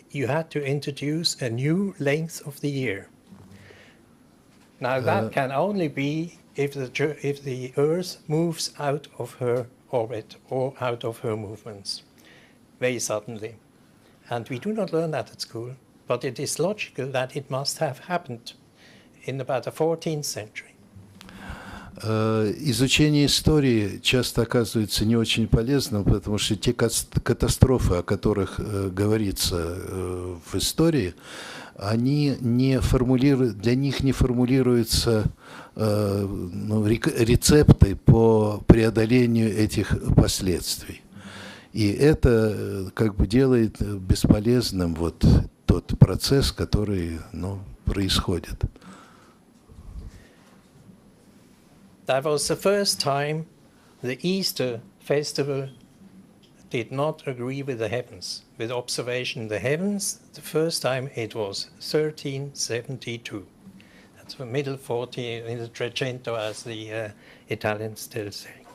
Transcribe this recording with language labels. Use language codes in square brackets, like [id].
[en] You had to introduce a new length of the year. Now that can only be if the Earth moves out of her orbit or out of her movements very suddenly. And we do not learn that at school, but it is logical that it must have happened in about the 14th century. [ru] Изучение истории часто оказывается не очень полезным, потому что те катастрофы, о которых говорится в истории, они для них не формулируются рецепты по преодолению этих последствий. И это как бы делает бесполезным тот процесс, который происходит. [en] That was the first time the Easter festival did not agree with the heavens, with observation in the heavens. The first time it was 1372. That's the middle 40 in the Trecento, as the Italians still say.